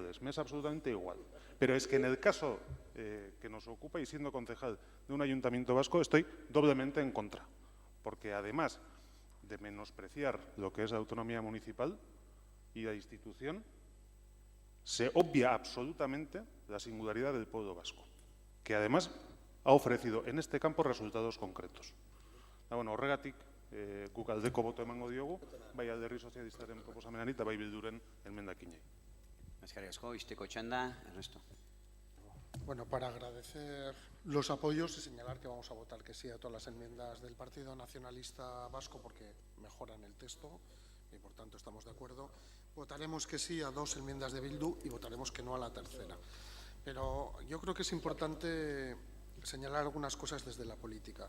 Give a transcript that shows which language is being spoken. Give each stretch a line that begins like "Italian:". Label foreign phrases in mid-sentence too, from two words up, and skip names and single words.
Spanish: Me es absolutamente igual. Pero es que en el caso que nos ocupa y siendo concejal de un ayuntamiento vasco estoy doblemente en contra, porque además de menospreciar lo que es la autonomía municipal y la institución, se obvia absolutamente la singularidad del pueblo vasco, que además ha ofrecido en este campo resultados concretos.
Basque: Horregatik, guk aldeko boto emango diogu, bai Alderdi Sozialistaren proposamenari eta bai Bilduren emendakinei. Eskerrik asko, isteko txanda, Ernesto.
Spanish: Bueno, para agradecer los apoyos y señalar que vamos a votar que sí a todas las enmiendas del Partido Nacionalista Vasco porque mejoran el texto y por tanto estamos de acuerdo. Votaremos que sí a 2 enmiendas de Bildu y votaremos que no a la tercera. Pero yo creo que es importante señalar algunas cosas desde la política.